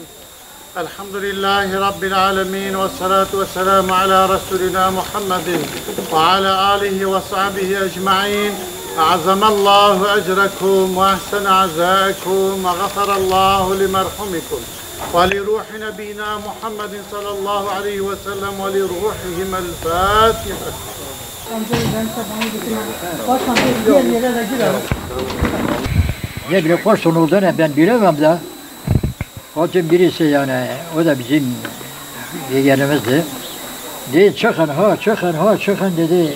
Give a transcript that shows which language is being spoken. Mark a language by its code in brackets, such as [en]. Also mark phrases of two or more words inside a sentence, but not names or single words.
[ar] الحمد لله رب العالمين والصلاة والسلام على رسولنا محمد وعلى آله وصحبه أجمعين. أعظم الله أجركم وأحسن عزاءكم وغفر الله لمرحومكم ولروح نبينا محمد صلى الله عليه وسلم ولروحهم الفاتحة. [tr] Ne bile kaç son olduğunu ben bilemem de. Hacım birisi yani, o da bizim yeğenimizdi. Dedi çıkın dedi.